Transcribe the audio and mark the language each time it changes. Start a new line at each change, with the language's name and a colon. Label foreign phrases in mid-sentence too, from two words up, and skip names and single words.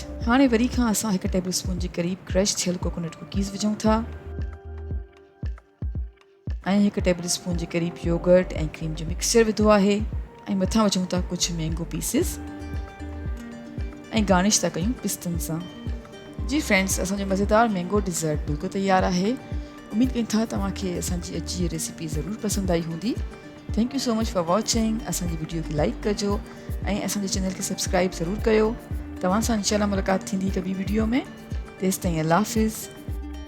Sindhi: हाणे वरी खां असां 1
English: table spoon
Sindhi: जे क़रीब क्रश थियल
English: coconut cookies
Sindhi: विझूं था ऐं 1
English: table spoon
Sindhi: जे क़रीब योगर्ट ऐं क्रीम जो मिक्सचर विधो आहे ऐं मथां विझूं था कुझु
English: mango pieces
Sindhi: ऐं गार्निश था कयूं पिस्तनि सां। जी फ्रेंड्स, असांजो मज़ेदार
English: mango dessert
Sindhi: बिल्कुलु तयारु आहे। उमेद कयूं था तव्हांखे असांजी अॼु जी रेसिपी ज़रूरु पसंदि आई हूंदी।
English: thank you so much for watching.
Sindhi: असांजी वीडियो खे लाइक कजो ऐं असांजे चैनल खे सब्सक्राइब ज़रूरु कयो। तव्हां सां इंशाल्लाह मुलाक़ात थींदी हिकु ॿी वीडियो में। तेसिताईं अल्लाह हाफ़िज़।